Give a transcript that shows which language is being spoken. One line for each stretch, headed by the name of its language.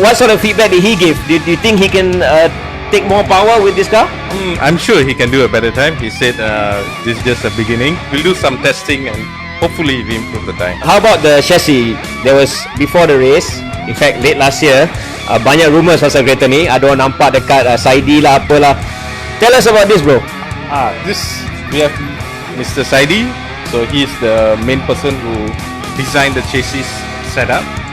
English: What sort of feedback did he give? Do you think he can take more power with this car? I'm sure he can do a better time. He said this is just a beginning. We'll do some testing and hopefully we improve the time. How about the chassis? There was before the race, in fact late last year,
Malay: banyak rumours pasal kereta ni. Ada orang nampak dekat Saidi lah apalah.
English: Tell us about this, bro. This we have Mr. Saidi. So he is the main person who designed the chassis setup.